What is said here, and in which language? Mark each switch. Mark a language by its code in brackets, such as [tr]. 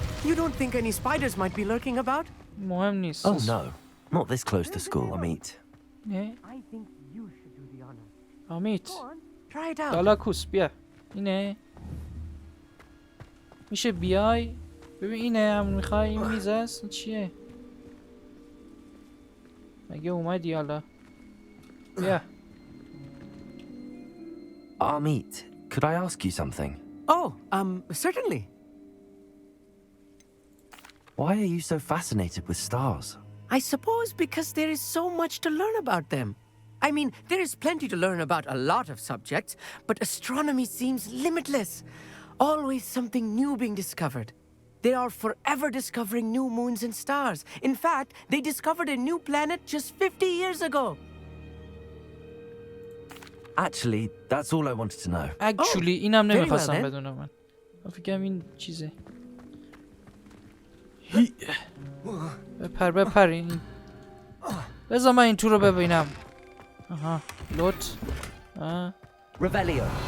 [en] You don't think any spiders might be lurking about? [fa] مهم نیست. [en] Oh no, not this close to school, Amit. [fa] نه. [en] I think you should do the honor. [fa] آمیت. [en] Try it out. [fa] دالاکوس بیا. اینه. میشه بیای؟ ببین اینه همون میخوای این میز است؟ این چیه؟ مگه اومدی حالا؟ بیا. [en] Amit, could I ask you something? Oh, certainly. Why are you so fascinated with stars? I suppose because there is so much to learn about them. I mean, there is plenty to learn about a lot of subjects, but astronomy seems limitless. Always something new being discovered. They are forever discovering new moons and stars. In fact, they discovered a new planet just 50 years ago. Actually, that's all I wanted to know. [fa] Actually, اینم نمیخواستم بدونم من. فکرم این چیزه. بپر این. بذار من این تو رو ببینم. آها لوت. [en] Revelio.